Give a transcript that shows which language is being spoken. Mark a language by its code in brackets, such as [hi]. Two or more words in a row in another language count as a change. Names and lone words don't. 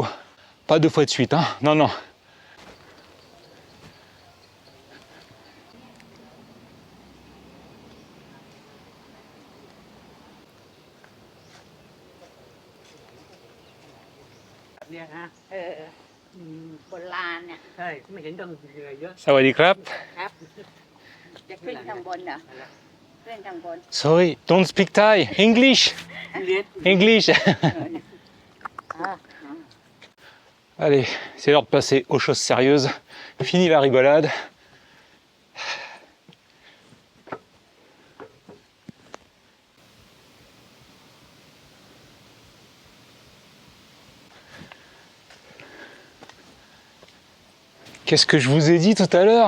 [fr] Pas deux fois de suite, hein. Non, non. [th] Ừ, โบราณเนี่ย ใช่ไม่เห็นต้องเหนื่อยเยอะ สวัสดีครับ. ครับจะขึ้นทางบนเหรอขึ้นทางบน [en] Sorry, don't speak Thai. English. [th] เรียน [en] English. อ่า [fr] Allez, c'est l'heure de passer aux choses sérieuses. Fini la rigolade. Qu'est-ce que je vous ai dit tout à l'heure?